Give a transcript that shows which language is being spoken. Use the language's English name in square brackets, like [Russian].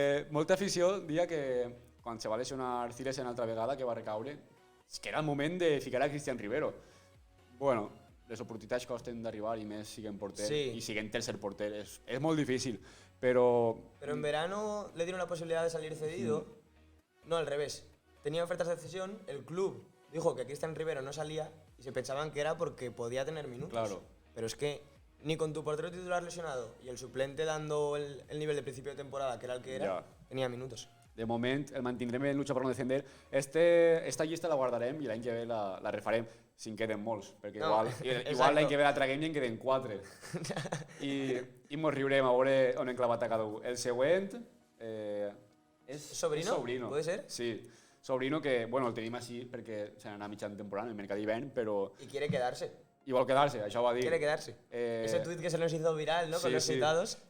[Catalan] Molta afició dia que quan se va lesionar Cillesen altra vegada, que va recaure, és que era el moment de ficar a Cristian Rivero. Bueno, les oportunitats costen d'arribar i més siguent porter, Sí. i siguent tercer porter. És molt difícil, però... [Spanish] Pero en verano le dieron la posibilidad de salir cedido. No, al revés. Tenía ofertas de cesión, el club dijo que Cristian Rivero no salía y se pensaban que era porque podía tener minutos. Claro. Pero es que ni con tu portero titular lesionado y el suplente dando el nivel de principio de temporada, que era el que era, Ya. tenía minutos. [Catalan] De moment el mantindrem en lucha per no descender. Esta llista la guardarem i l'any que ve la refarem, si en queden molts, perquè [Spanish] No, [Catalan] igual [Spanish] exacto. [Catalan] l'any que ve la traguem i en queden 4. I mos riurem a veure on hem clavat a cada un. El següent és Sobrino? és Sobrino. [Spanish] Puede ser? Sí. [Catalan] Sobrino que, bueno, el tenim així perquè se n'anà mitjan temporada en el mercat d'hivern, però [Spanish] Y quiere quedarse. [Catalan] i vol quedar-se, això ho va dir. [Spanish] Quiere quedarse. Ese tuit que se nos hizo viral, ¿no? Con los citados.